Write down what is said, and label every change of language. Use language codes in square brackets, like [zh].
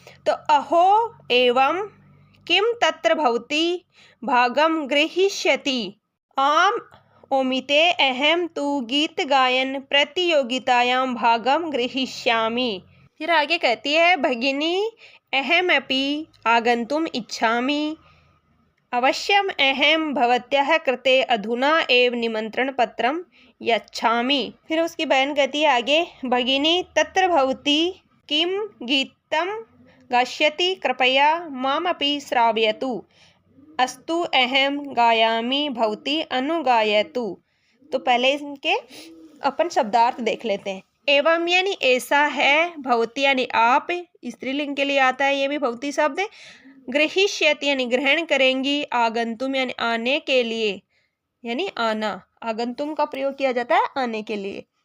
[sa] तो अहो एवं किम तत्र भवती भागम गृहीष्यति। आम ओमिते अहम तु गीत गायन प्रतियोगितायां भागम गृहीष्यामि। [hi] फिर आगे कहती है [sa] भगिनी अहमपि आगन्तुम इच्छामि। अवश्यम अहम भवत्याः कृते अधुना एव निमंत्रण पत्रम यच्छामि। [hi] फिर उसकी बहन कहती है आगे [sa] भगिनी तत्र भवती किम गीतम गास्यति कृपया मामपि श्रावयतु। अस्तु अहम गायामि भवती अनुगायतु। [hi] तो पहले इनके अपन शब्दार्थ देख लेते हैं। एवं यानी ऐसा है। भवती यानी आप, स्त्रीलिंग के लिए आता है ये भी भवती शब्द। गृहीष्यति यानी ग्रहण करेंगी। आगंतुम यानी आने के लिए यानी आना, आगंतुम का प्रयोग किया जाता है आने के लिए।